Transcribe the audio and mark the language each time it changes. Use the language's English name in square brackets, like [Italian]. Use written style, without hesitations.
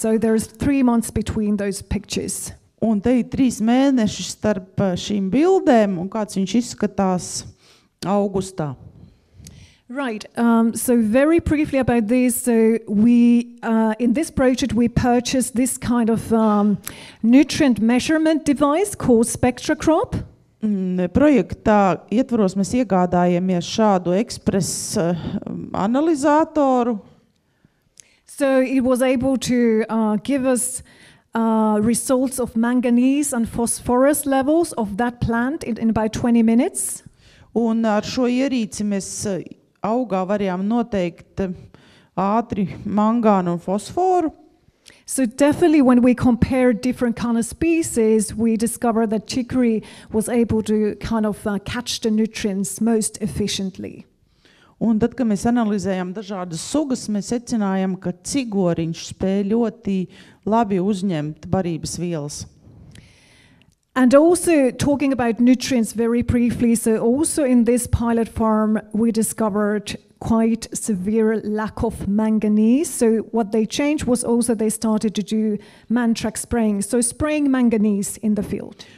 [English] So there's 3 months between those pictures. [Latvian] Un te ir 3 mēneši starp šīm bildēm, un kāds viņš izskatās augustā. [English] Right. So very briefly about this. So we, in this project, we purchased this kind of nutrient measurement device called SpectraCrop. [Latvian] Projektā ietvaros mēs iegādājamies šādu ekspresu analizatoru. [English] So it was able to give us results of manganese and phosphorus levels of that plant in about 20 minutes. [Latvian] Un ar šo ierīci mēs augā varējām noteikt ātri mangānu un fosforu. [English] So definitely when we compared different kind of species, we discovered that chicory was able to kind of catch the nutrients most efficiently. [Latvian] Un tad, kad mēs analizējām dažādas sugas, mēs secinājām, ka cigoriņš spēja ļoti labi uzņemt barības vielas. [English] And also talking about nutrients very briefly, so also in this pilot farm, we discovered quite severe lack of manganese. So what they changed was also they started to do Mantrax spraying, so spraying manganese in the field.